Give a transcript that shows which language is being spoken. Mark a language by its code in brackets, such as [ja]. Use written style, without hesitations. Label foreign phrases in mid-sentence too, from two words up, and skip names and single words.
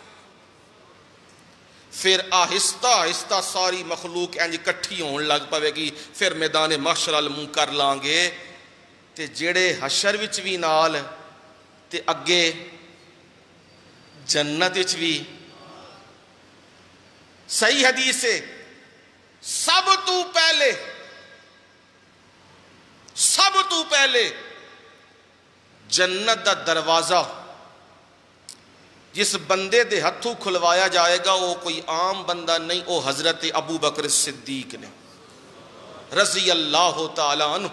[pa] پھر آہستہ آہستہ ساری مخلوق انج کٹھی ہون لگ پوے گی. پھر میدان محشر ال منہ کر لان گے تے جڑے حشر وچ بھی نال تے اگے جنت وچ بھی. صحیح حدیث ہے، سب تو پہلے جنت دا دروازہ جس بندے دے ہتھوں کھلوایا جائے گا وہ کوئی عام بندہ نہیں، وہ حضرت ابو بکر صدیق نے رضی اللہ تعالی عنہ.